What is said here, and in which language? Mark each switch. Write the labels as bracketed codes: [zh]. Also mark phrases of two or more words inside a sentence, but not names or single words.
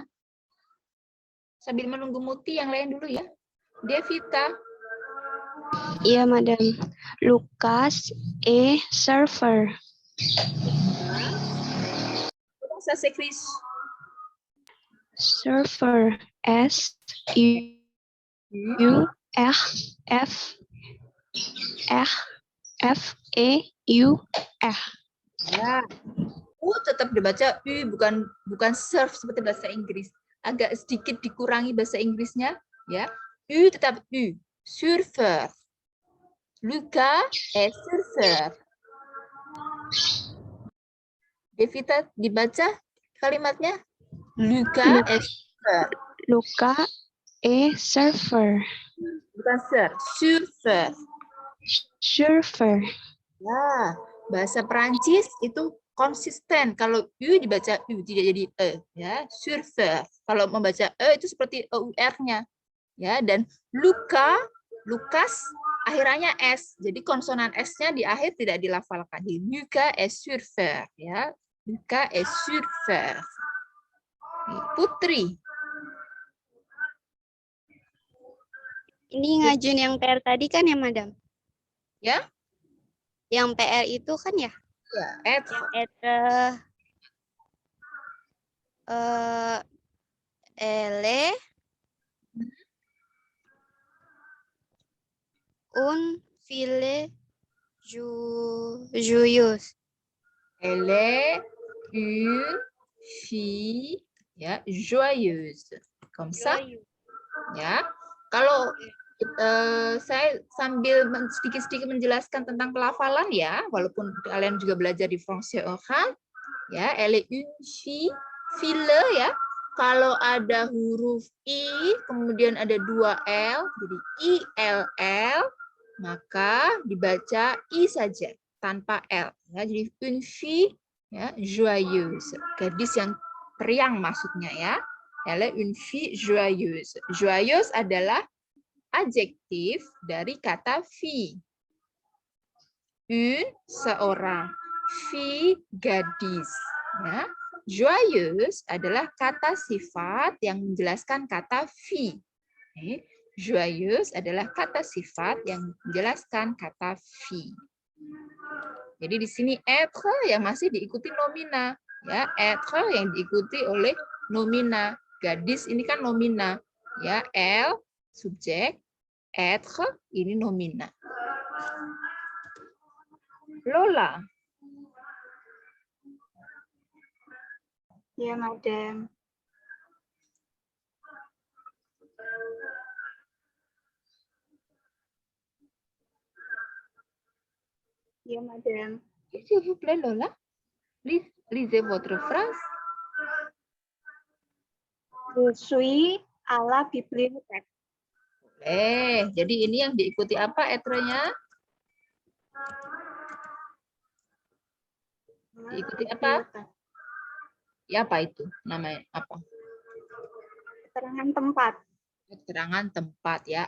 [id] Sambil menunggu Muti yang lain dulu ya. Devita. Iya, [fr] Madam. Lucas est surfer. Ça s'écrit Surfer. S-U-R-F-E-U-R. [id] Ya. Tetap dibaca U, bukan surf seperti bahasa Inggris. Agak sedikit dikurangi bahasa Inggrisnya, ya. U tetap U. [fr] Surfer. Lucas est surfer. [id] Devita dibaca kalimatnya. [fr] Lucas est surfer. Lucas est surfer. [id] Bukan surf, surfer. [fr] Surfer. [id] Ya, bahasa Perancis itu konsisten. Kalau U dibaca U, tidak jadi E. Ya, surfer. Kalau membaca E itu seperti EUR-nya. Ya, dan Lucas, akhirannya S. Jadi konsonan S-nya di akhir tidak dilafalkan. [fr] Jadi Lucas est surfer. Ya, Lucas est surfer. [id] Putri. Ini ngajuin yang PR tadi kan ya, Madam? Ya? Yang PR itu kan ya? Ya, [fr] Elle un filet joyeuse. Elle est une fille, ya, joyeuse. Comme ça, [id] ya. Kalau saya sambil sedikit-sedikit menjelaskan tentang pelafalan ya, walaupun kalian juga belajar di [fr] français oral, [id] ya, [fr] elle est une fille, fille [id] ya. Kalau ada huruf I, kemudian ada 2 L, jadi ILL, maka dibaca I saja, tanpa L. Ya, jadi [fr] une fille, [id] ya, joyeuse. Gadis yang periang maksudnya ya. [fr] Elle est une fille joyeuse. [id] Joyeuse adalah adjektif dari kata fille. Une, seorang. Fille, gadis. Ya. Joyeuse adalah kata sifat yang menjelaskan kata vie. Joyeuse adalah kata sifat yang menjelaskan kata vie. Jadi di sini être yang masih diikuti nomina, ya, être yang diikuti oleh nomina. Gadis ini kan nomina, ya, elle subjek, être ini nomina. Lola. Ya, Madam. Ya, Madam. [fr] S'il vous plaît, Lola, lisez votre phrase. Je suis à la bibliothèque. [id] Jadi ini yang diikuti apa être-nya? Diikuti apa? Ya, apa itu? Namanya apa? Keterangan tempat. Keterangan tempat, ya.